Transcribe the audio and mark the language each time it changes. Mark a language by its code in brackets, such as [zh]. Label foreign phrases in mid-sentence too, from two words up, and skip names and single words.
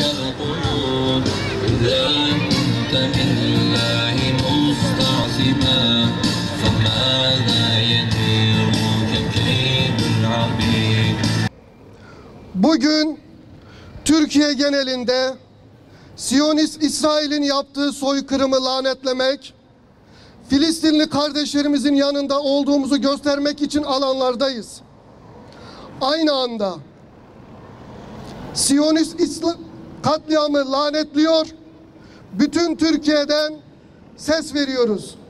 [ar] القيود إذا أنت بالله مستعصما فماذا يديرك كيد العبيد. [tr] Bugün Türkiye genelinde Siyonist İsrail'in yaptığı soykırımı lanetlemek, Filistinli kardeşlerimizin yanında olduğumuzu göstermek için alanlardayız. Aynı anda Siyonist katliamı lanetliyor, bütün Türkiye'den ses veriyoruz.